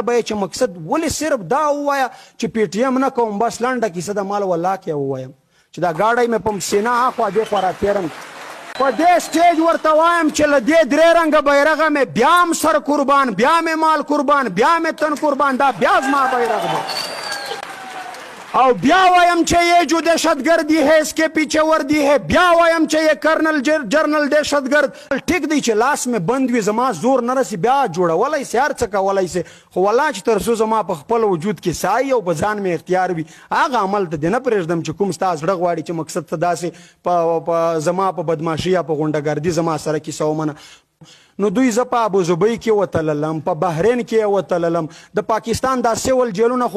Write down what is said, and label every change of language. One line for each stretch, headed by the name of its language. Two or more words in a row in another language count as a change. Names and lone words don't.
Pashto: به یې چې مقصد ولې صرف دا ووایه چې پی ټي ایم نه کوم بس لنډه کیسه د مال والله کې ووایم چې دا ګاډی مې په سینه هاخوا دې خوا راتېرم په دې سټیج ورته وایم چې له دې درې رنګه بیرغه مې بیا هم سر قربان بیا مې مال قربان بیا مې تن قربان دا بیا زما بیرغ دی او بیا وایم چې
Urdu: یہ جو دہشتگردی ہے اس کے پیچھے وردی ہے
Pashto: بیا وایم چې
Urdu: یہ کرنل جرنل دہشتگرد
Pashto: ټیک دی چې لاس مې بند وي زما زور نه رسي بیا جوړولی سي هر څه کولی سي خو والله چې تر څو زما په خپل وجود کې سایه او په ځان مې اختیار وي هغه عمل ته دې نه پرېږدم چې کوم ستا زړه غواړي چې مقصد ته داسې زما په بدماشي یا په غونډهګردي زما سره کیسه ومنه نو دوی زه په ابوظبي کې وتللم په بحرین کې وتللم د پاکستان دا سیول جیلونه خو